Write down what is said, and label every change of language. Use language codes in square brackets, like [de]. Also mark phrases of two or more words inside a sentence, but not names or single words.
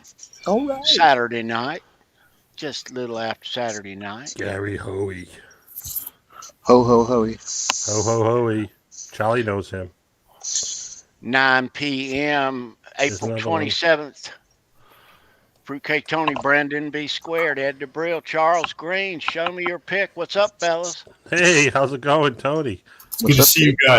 [en] All right. Saturday night, just a little after Saturday night. Gary Hoey. Ho, ho, hoey. Ho, ho, hoey. Charlie knows him. 9 p.m., April 27th. Fruitcake Tony, Brendan B. Squared, Ed DeBrill, Charles Green. Show me your pick. What's up, fellas? Hey, how's it going, Tony? Good to see you guys.